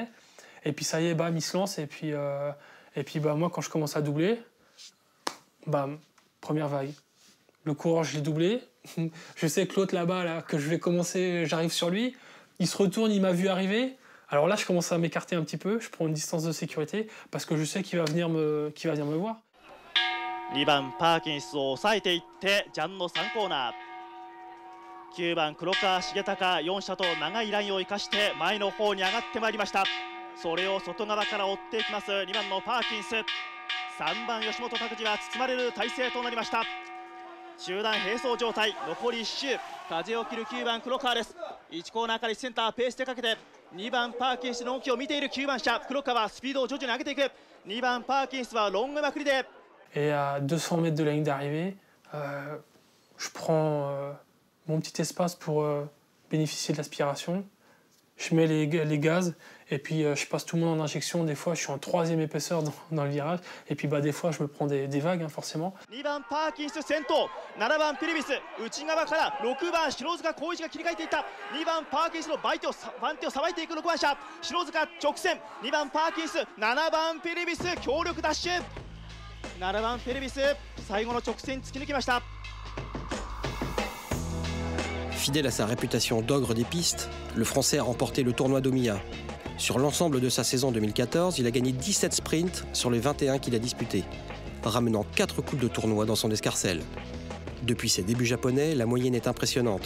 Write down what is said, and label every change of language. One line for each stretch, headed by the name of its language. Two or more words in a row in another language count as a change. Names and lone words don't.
French: Et puis ça y est, bam, ils se lancent. Et puis moi, quand je commence à doubler, bam, première vague. Le coureur, je l'ai doublé. Je sais que l'autre là-bas, là, que je vais commencer, j'arrive sur lui. Il se retourne, il m'a vu arriver. Alors là, je commence à m'écarter un petit peu. Je prends une distance de sécurité parce que je sais qu'il va venir me voir.
Japanese: 2 番パーキンスを抑えていってジャンの3コーナー9番黒川重隆4車と長いラインを生かして前の方に上がってまいりました。それを外側から追っていきます2番のパーキンス3番吉本拓司は包まれる体勢となりました。集団並走状態残り1周風を切る9番黒川です。1コーナーから1センターペースでかけて2番パーキンスの動きを見ている9番車黒川スピードを徐々に上げていく2番パーキンスはロングまくりで
French: Et à 200 mètres de la ligne d'arrivée, je prends mon petit espace pour bénéficier de l'aspiration. Je mets les gaz et puis je passe tout le monde en injection. Des fois, je suis en 3e épaisseur dans le virage. Et puis des fois, je me prends des vagues, hein, forcément.
Japanese: 2 番パーキンス先頭7番ピリビス内側から6番篠塚浩一が切り替えていった2番パーキンスの番手をさばいていく6番車篠塚直線2番パーキンス7番ピリビス強力ダッシュ7番ペレビス最後の直線突き抜きました。
French: Fidèle à sa réputation d'ogre des pistes, le Français a remporté le tournoi d'Omiya. Sur l'ensemble de sa saison 2014, il a gagné 17 sprints sur les 21 qu'il a disputés, ramenant 4 coupes de tournoi dans son escarcelle. Depuis ses débuts japonais, la moyenne est impressionnante.